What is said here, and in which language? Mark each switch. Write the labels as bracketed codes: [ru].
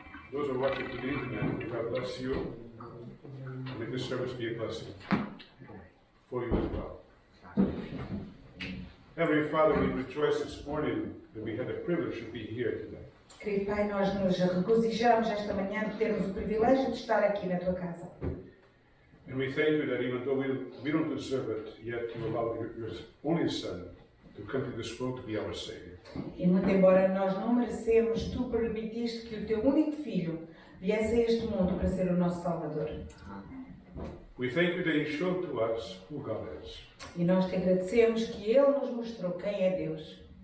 [en] Those who are watching to the internet, God bless you. And may this service be a blessing for you as well. Heavenly Father, we rejoice this morning that we had the privilege to be here today. [pt] Querido Pai, nós nos regozijamos esta manhã de termos o privilégio de estar aqui na tua casa. [en] And we thank you that even though we don't deserve it, yet you allowed your only Son to come to this world to be our Savior. [pt] E muito embora nós não merecemos, tu permitiste que o teu único filho viesse a este mundo para ser o nosso Salvador. [en] We thank you that He showed to us who God is. [pt] E nós te agradecemos que Ele nos mostrou quem é Deus.